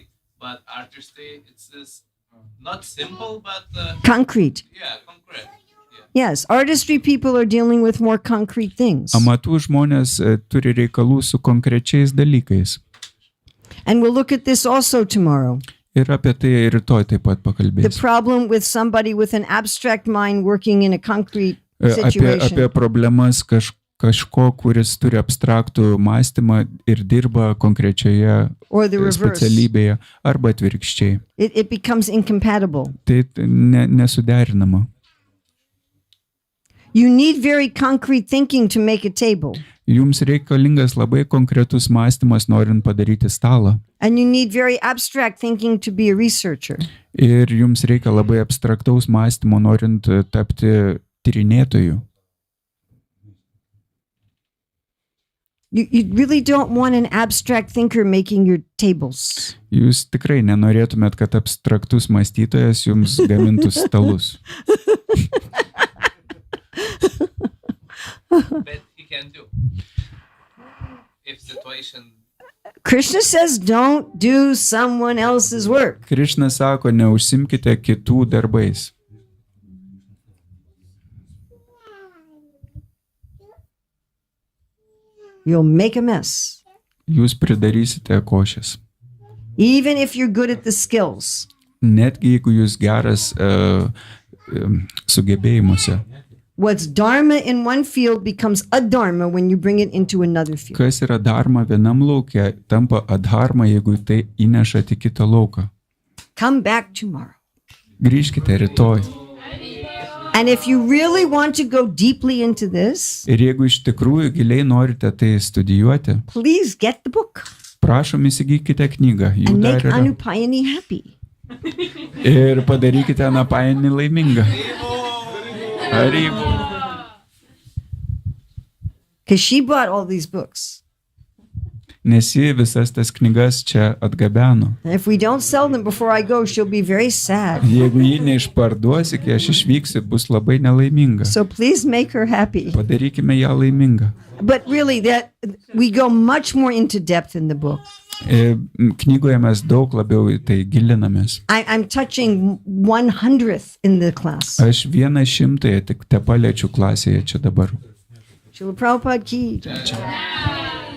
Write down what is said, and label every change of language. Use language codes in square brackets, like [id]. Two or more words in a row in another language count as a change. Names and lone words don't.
[en] But artistry it's is not simple, but Concrete. concrete. Yes, artistry people are dealing with more concrete things. [lt] Amatų žmonės turi reikalų su konkrečiais dalykais. [en] And we'll look at this also tomorrow. [lt] Ir apie tai rytoj taip pat [en] The [lt] pakalbėsiu. [en] problem with somebody with an abstract mind working in a concrete [lt] Apie [en] situation. [lt] problemas kažko, kuris turi abstraktų mąstymą ir dirba konkrečioje [en] Or the reverse. [lt] specialybėje, arba atvirkščiai. [en] It becomes incompatible. [lt] Tai nesuderinama. [en] You need very concrete thinking to make a table. [lt] Jums reikalingas labai konkretus mąstymas, norint padaryti stalą. [en] And you need very abstract thinking to be a researcher. [lt] Ir jums reikia labai abstraktaus mąstymo, norint tapti tyrinėtoju. [en] You really don't want an abstract thinker making your tables. [lt] Jūs tikrai nenorėtumėt, kad abstraktus mąstytojas jums gamintų stalus. [en] But he can do if situation. Krishna says, don't do someone else's work. [lt] Krišna sako, neužsimkite kitų darbais. [en] You'll make a mess. [lt] Jūs pridarysite košės. [en] Even if you're good at the skills. [lt] Netgi jeigu jūs geras sugebėjimuose. [en] What's dharma in one field becomes adharma when you bring it into another field. [lt] Kas yra dharma vienam lauke, tampa adharma, jeigu tai įnešate į kitą lauką. [en] Come back tomorrow. [lt] Grįžkite rytoj. [en] And if you really want to go deeply into this, [lt] Ir jeigu iš tikrųjų giliai norite tai studijuoti, [en] please get the book [lt] prašom įsigykite knygą. Jų [en] and [lt] dar [en] make [lt] yra. [en] Anupayani happy. [lt] Ir padarykite Anapainį laimingą. Haribo. [en] Because she bought all these books. [lt] Nes ji visas tas knygas čia atgabeno. [en] And if we don't sell them before I go, she'll be very sad. [lt] Jeigu ji neišparduosi, kai aš išvyksiu, bus labai nelaiminga. [en] So please make her happy. [lt] Padarykime ją laimingą. [en] But really, that we go much more into depth in the book. [lt] Knygoje mes daug labiau į tai gilinamės. [en] I'm touching 100th in the class. [lt] Aš 100 tik te paliečiu klasėje čia dabar. [hi] Srila Prabhupada ki.